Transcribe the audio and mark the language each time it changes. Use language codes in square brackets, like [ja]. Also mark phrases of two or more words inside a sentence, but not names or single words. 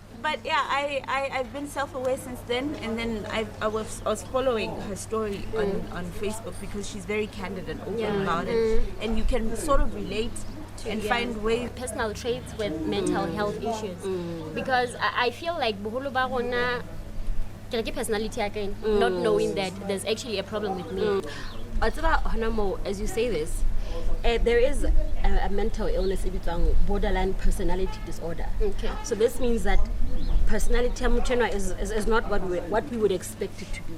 [en] But yeah, I've been self-aware since then, and then I was following her story on Facebook because she's very candid and open about it, and you can sort of relate and find ways. Personal traits with mental health issues, because I feel like [st] boholo ba rona ke re [en] personality again, not knowing that there's actually a problem with me. As you say this, there is a mental illness, borderline personality disorder. Okay. So this means that personality is not what we would expect it to be.